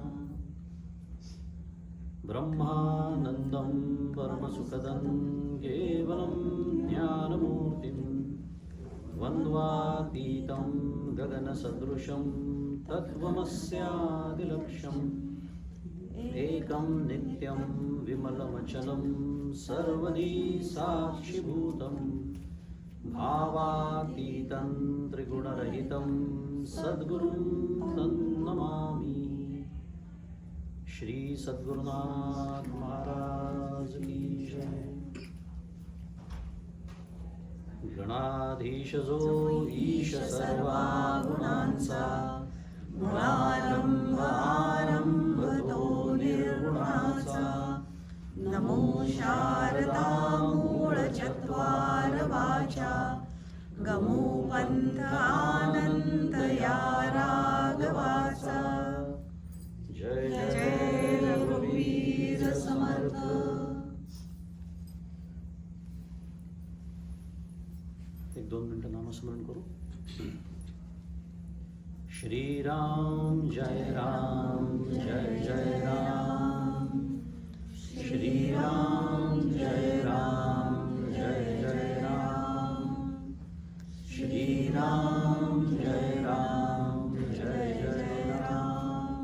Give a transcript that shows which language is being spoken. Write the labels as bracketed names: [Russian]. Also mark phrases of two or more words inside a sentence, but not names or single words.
[Sanskrit] ब्रह्मानन्दं परमसुखदं केवलं ज्ञानमूर्तिं द्वन्द्वातीतं गगनसदृशं तत्त्वमस्यादिलक्ष्यम् एकं नित्यं विमलमचलं सर्वदी साक्षिभूतं भावातीतं त्रिगुणरहितं सद्गुरुं तन्नमामि। [Hindi] श्री सद्गुरुनाथ महाराज की जय। [Marathi] गणाधीश जो ईश सर्वागुणांचा मूळारंभ आरंभतो निर्गुणाचा नमो शारदा मूळ चत्वार वाचा गमो पंथ आनंद या राघवाचा। जय जय रघुवीर समर्थ। एक दोन मिनिटं नामस्मरण करू। [Sanskrit] श्री राम जय जय राम। श्री राम जय जय राम। श्री राम जय जय राम।